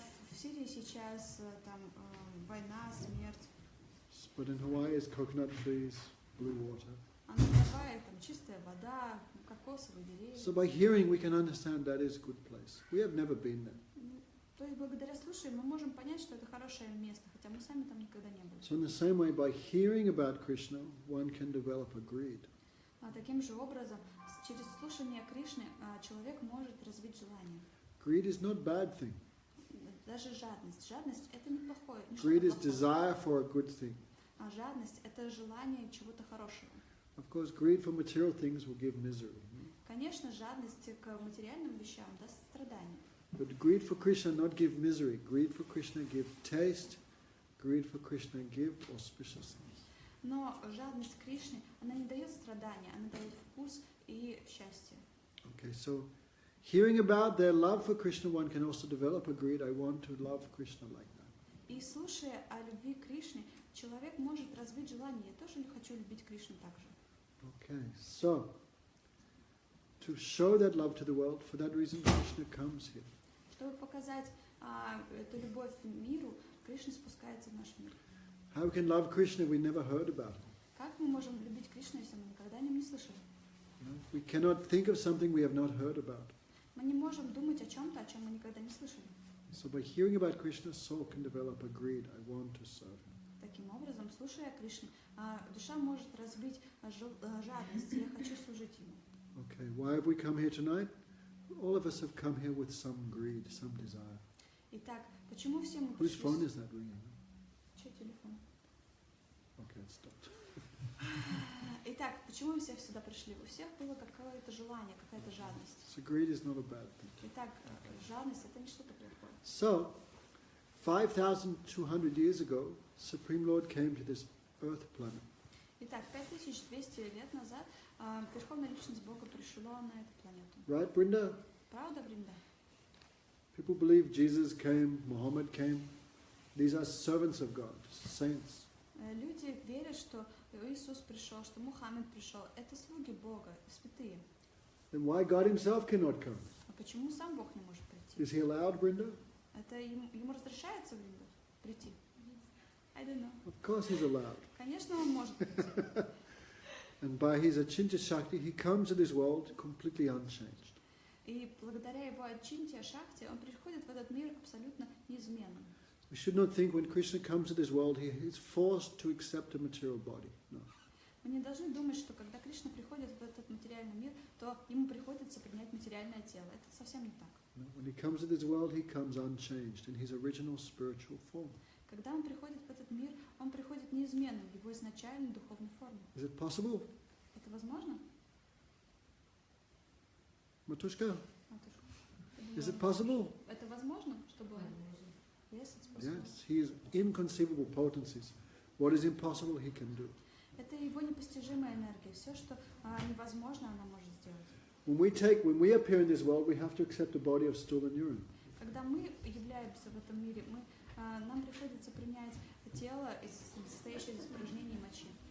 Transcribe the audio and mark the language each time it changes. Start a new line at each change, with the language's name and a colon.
Russian: В Сирии сейчас там война, смерть.
English: But in Hawaii is coconut trees, blue water.
Russian: А на Гавайях там чистая вода, кокосовые деревья.
English: So by hearing we can understand that is a good place. We have never been there.
Russian: То есть благодаря слушанию мы можем понять, что это хорошее место, хотя мы сами там никогда не были.
English: So in the same way, by hearing about Krishna, one can develop a greed.
Russian: Таким же образом, через слушание Кришны человек может развить желание.
English: Greed is not bad thing.
Russian: Даже жадность. Жадность это неплохое.
English: Greed is desire for a good thing.
Russian: А жадность это желание чего-то хорошего.
English: Of course, greed for material things will give misery.
Russian: Конечно, жадность к материальным вещам даст страдания.
English: But greed for Krishna not give misery. Greed for Krishna give taste. Greed for Krishna give auspiciousness.
Russian: Но жадность Кришны, она не дает страдания, она дает вкус и счастье.
English: Okay, so hearing about their love for Krishna, one can also develop a greed. I want to love Krishna like that.
Russian: И слушая о любви к Кришне, человек может развить желание. Я тоже хочу любить Кришну так же.
English: Okay, so to show that love to the world, for that reason Krishna comes here.
Russian: Чтобы показать эту любовь миру, Кришна спускается в наш мир.
English: How we can love Krishna we never heard about him.
Russian: Как мы можем любить Кришну, если мы никогда о нем не слышали?
English: We cannot think of something we have not heard about.
Russian: Мы не можем думать о чем-то, о чем мы никогда не слышали.
English: So by hearing about Krishna, soul can develop a greed. I want to serve him.
Russian: Таким образом, слушая Кришну, душа может развить жадность. Я хочу служить ему.
English: Okay, why have we come here tonight? All of us have come here with some greed, some desire.
Russian: Итак, почему все мы
English: Whose phone
Russian: пришли?
English: is that ringing?
Russian: Чей телефон?
English: Okay, it stopped.
Russian: Итак, почему мы все сюда пришли? У всех было какое-то желание, какая-то жадность.
English: So greed is not a bad thing.
Russian: Итак, жадность это не что-то плохое.
English: So, 5,200 years ago, Supreme Lord came to this earth planet.
Russian: Итак, 5200 лет назад Верховная Личность Бога пришла на эту планету.
English: Right, Brinda?
Russian: Правда, Бринда?
English: People believe Jesus came, Muhammad came. These are servants of God, saints.
Russian: Люди верят, что Иисус пришел, что Мухаммед пришел. Это слуги Бога, святые.
English: Then why God himself cannot come?
Russian: А почему сам Бог не может прийти?
English: Is he allowed, Brinda?
Russian: Это ему разрешается, Бринда, прийти?
English: I don't know. Of course he's allowed.
Russian: Конечно, он может прийти.
English: And by his Achinta Shakti, he comes to this world completely unchanged.
Russian: И благодаря его Ачинте Шакти он приходит в этот мир абсолютно неизменным.
English: We should not think when Krishna comes to this world, he is forced to accept a material body. No.
Russian: Мы не должны думать, что когда Кришна приходит в этот материальный мир, то ему приходится принять материальное тело. Это совсем не так.
English: No. When he comes to this world, he comes unchanged in his original spiritual form.
Russian: Когда он приходит в этот мир, он приходит неизменным в его изначальной духовной форме.
English: Is it possible?
Russian: Это возможно?
English: Matushka,
Russian: Матушка?
English: is it possible?
Russian: Это возможно, чтобы...
English: Yes, it's possible. Yes, he is inconceivable potencies. What is impossible, he can do.
Russian: Это его непостижимая энергия. Все, что невозможно, она может сделать.
English: When we appear in this world, we have to accept a body of stool and urine.
Russian: Когда мы являемся в этом мире, нам приходится принять тело, состоящее из испражнений и мочи.